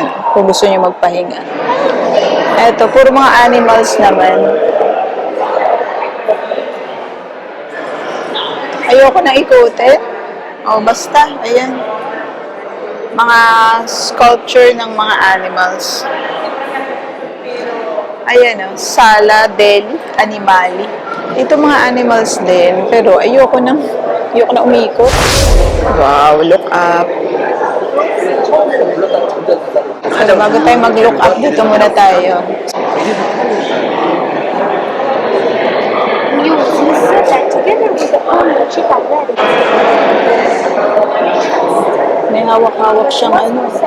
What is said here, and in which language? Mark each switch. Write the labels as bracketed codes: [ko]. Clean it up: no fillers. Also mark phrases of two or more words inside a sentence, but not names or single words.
[tl] Kung gusto nyo magpahinga. Eto, puro mga animals naman. Ayoko na ikutin. O, basta. Ayan. Mga sculpture ng mga animals. Ayan o. Sala del Animali. Ito mga animals din. Pero ayoko na umikot. [en] Wow, look up. [tl] Pero bago tayo mag-look up, dito muna tayo. May hawak-hawak siyang ano.